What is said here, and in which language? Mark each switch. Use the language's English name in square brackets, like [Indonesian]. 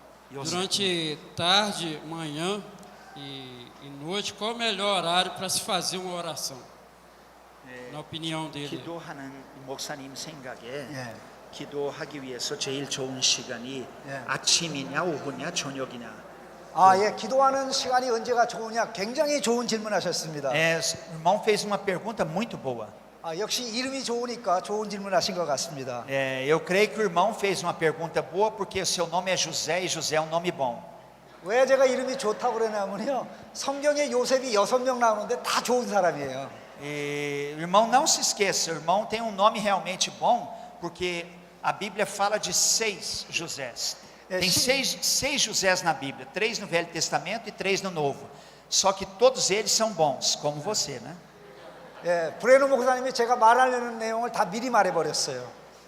[Portuguese] Durante tarde, manhã e noite, qual o melhor horário para se fazer uma oração? Na opinião dele. [Korean] 기도하는 목사님 생각에 예. 기도하기 위해서 제일 좋은 시간이 예. 아침이냐 오후냐 저녁이냐. 예, 기도하는 시간이 언제가 좋으냐? 굉장히 좋은 질문하셨습니다. [Portuguese] O irmão fez uma pergunta muito boa. [Korean] 역시 이름이 좋으니까 좋은 질문하신 것 같습니다. [Portuguese] Eu creio que o irmão fez uma pergunta boa porque o seu nome é José e José é um nome bom. [Korean] 왜 제가 이름이 좋다고 그러냐면요, 성경에 요셉이 6명 나오는데 다 좋은 사람이에요. [Portuguese] E o irmão não se esqueça, o irmão tem um nome realmente bom porque a Bíblia fala de 6 Josés. Tem seis Josés na Bíblia, 3 no Velho Testamento e 3 no Novo. Só que todos eles são bons, como você, né? [Korean] 브레노 목사님이 제가 말하려는 내용을 다 미리 말해버렸어요.